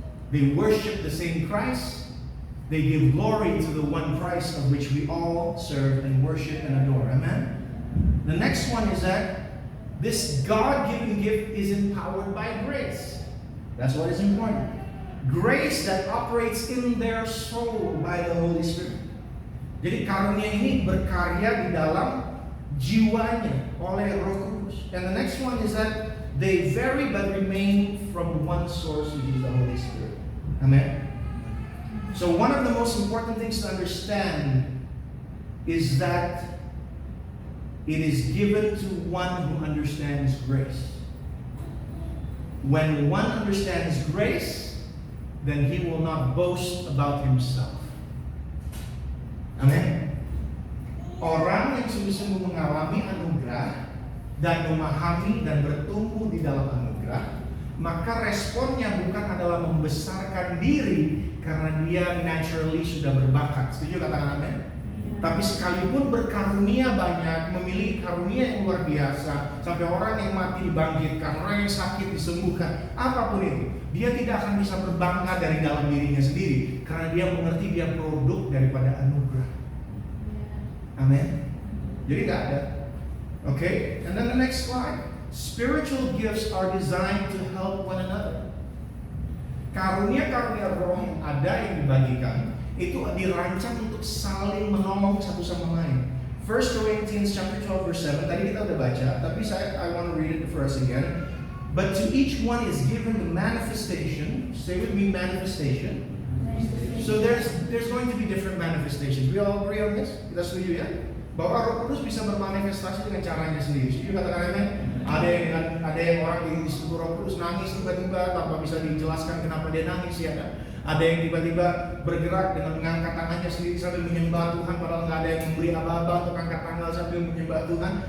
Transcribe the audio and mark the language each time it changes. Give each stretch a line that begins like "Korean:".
English: They worship the same Christ. They give glory to the one Christ of which we all serve and worship and adore. Amen? The next one is that this God-given gift is empowered by grace. That's what is important. Grace that operates in their soul by the Holy Spirit.
Indonesian: Jadi karunia ini berkarya di dalam jiwanya oleh Roh Kudus.
English: And the next one is that they vary but remain from one source, which is the Holy Spirit. Amen. So one of the most important things to understand is that it is given to one who understands grace. When one understands grace, then he will not boast about himself. Amen.
Indonesian: Orang yang sungguh-sungguh mengalami anugerah dan memahami dan bertumbuh di dalam anugerah, maka responnya bukan adalah membesarkan diri karena dia naturally sudah berbakat. Setuju katakan amin? Tapi sekalipun berkarunia banyak, memiliki karunia yang luar biasa, sampai orang yang mati dibangkitkan, orang yang sakit disembuhkan, apapun itu, dia tidak akan bisa berbangga dari dalam dirinya sendiri, karena dia mengerti dia produk daripada anugerah. Amin. Jadi tidak ada.
English: Okay, and then the next slide. Spiritual gifts are designed to help one another.
Indonesian: Karunia-karunia roh yang ada yang dibagikan itu dirancang untuk saling menolong satu sama lain.
English: 1 Corinthians chapter 12 verse 7.
Indonesian: Tadi kita udah baca, tapi
English: I want to read it for us again. But to each one is given the manifestation. Stay with me, manifestation. So there's going to be different manifestations. We all agree on this?
Indonesian: Kita setuju ya? Bahwa Roh Kudus bisa bermanifestasi dengan caranya sendiri. Setuju katakan amin? Ada yang orang disentuh Roh Kudus nangis tiba-tiba tanpa bisa dijelaskan kenapa dia nangis ya kan? Ada yang tiba-tiba bergerak dengan mengangkat tangannya sendiri sambil menyembah Tuhan, padahal nggak ada yang memberi aba-aba untuk angkat tangan sambil menyembah Tuhan.